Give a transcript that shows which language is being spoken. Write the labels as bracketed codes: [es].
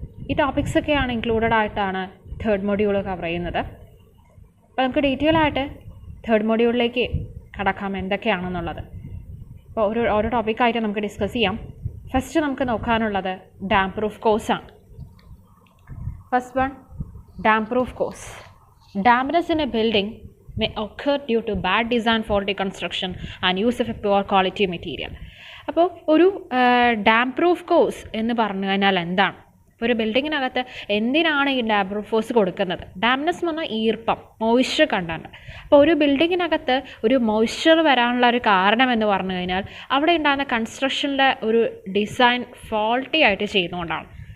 [ml] ഈ ടോപ്പിക്സൊക്കെയാണ് ഇൻക്ലൂഡഡ് ആയിട്ടാണ് third module cover ചെയ്യുന്നത്. അപ്പോൾ നമുക്ക് ഡീറ്റെയിൽ ആയിട്ട് തേർഡ് മൊഡ്യൂളിലേക്ക് കടക്കാം എന്തൊക്കെയാണെന്നുള്ളത്. അപ്പോൾ ഓരോ ടോപ്പിക്കായിട്ട് നമുക്ക് ഡിസ്കസ് ചെയ്യാം. ഫസ്റ്റ് നമുക്ക് നോക്കാനുള്ളത് ഡാം പ്രൂഫ് കോഴ്സാണ്. First one, dam proof course. [en] Dampness in a building may occur due to bad design, faulty construction and use of a poor quality material. [ml] അപ്പോൾ ഒരു ഡാം പ്രൂഫ് കോഴ്സ് എന്ന് പറഞ്ഞു കഴിഞ്ഞാൽ എന്താണ്? ഇപ്പോൾ ഒരു ബിൽഡിങ്ങിനകത്ത് എന്തിനാണ് ഈ ഡാം പ്രൂഫ് കോഴ്സ് കൊടുക്കുന്നത്? ഡാംനെസ് എന്ന് പറഞ്ഞാൽ ഈർപ്പം, മോയ്സ്ചർ കണ്ടന്റ്. അപ്പോൾ ഒരു ബിൽഡിങ്ങിനകത്ത് ഒരു മോയ്സ്ചർ വരാനുള്ള ഒരു കാരണം എന്ന് പറഞ്ഞു കഴിഞ്ഞാൽ അവിടെ ഉണ്ടാകുന്ന കൺസ്ട്രക്ഷൻ്റെ ഒരു ഡിസൈൻ ഫോൾട്ടി ആയിട്ട് ചെയ്യുന്നതുകൊണ്ടാണ്.